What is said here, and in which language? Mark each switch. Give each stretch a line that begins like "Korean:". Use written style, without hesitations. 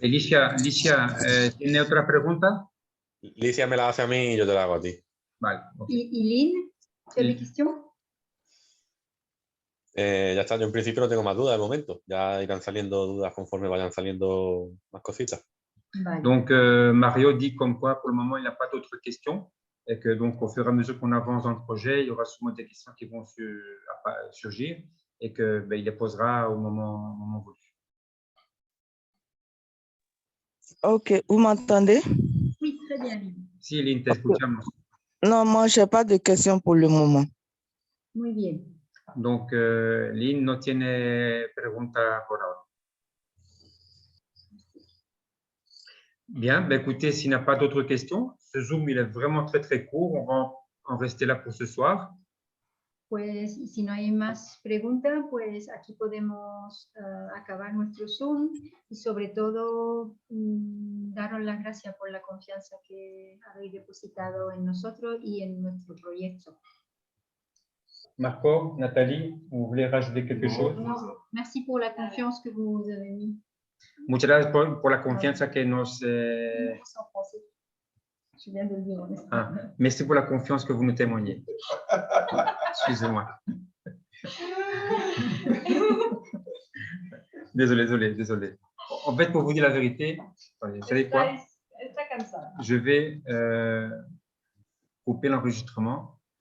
Spanish: Alicia, ¿tiene otra pregunta? Licia me la hace a mí y yo te la hago a ti. Vale. Ok. ¿Y Lynn? ¿Tu Lynn. cuestión? Ya está, yo en principio no tengo más dudas de momento. Ya irán saliendo dudas conforme vayan saliendo más cositas. Vale.
French: Donc, Mario dit comme quoi, pour le moment, il n'a pas d'autres questions. Et que donc, au fur et à mesure qu'on avance dans le projet, il y aura sûrement des questions qui vont surgir et que ben, il les posera au moment voulu. Ok, vous m'entendez? Oui, très bien, Lynn.
Spanish: Sí, Lynn, te escuchamos.
French: Non, moi, je n'ai pas de questions pour le moment.
Spanish: Muy bien. Donc, Lynn no tiene pregunta por ahora.
French: Bien, ben écoutez, s'il n'y a pas d'autres questions, ce Zoom, il est vraiment très, très court. On va en rester là pour ce soir.
Spanish: Pues, y si no hay más preguntas, pues aquí podemos acabar nuestro Zoom y sobre todo daros las gracias por la confianza que habéis depositado en nosotros y en nuestro proyecto.
French: Marco, Nathalie, vous voulez rajouter quelque chose? Merci pour la confiance que vous nous avez mis.
Spanish: Muchas gracias por la confianza que nos...
French: En français. Je viens de le dire en espagnol. merci pour la confiance que vous nous témoignez. Excusez-moi. Désolé. En fait, pour vous dire la vérité, attendez, vous savez quoi? Je vais couper l'enregistrement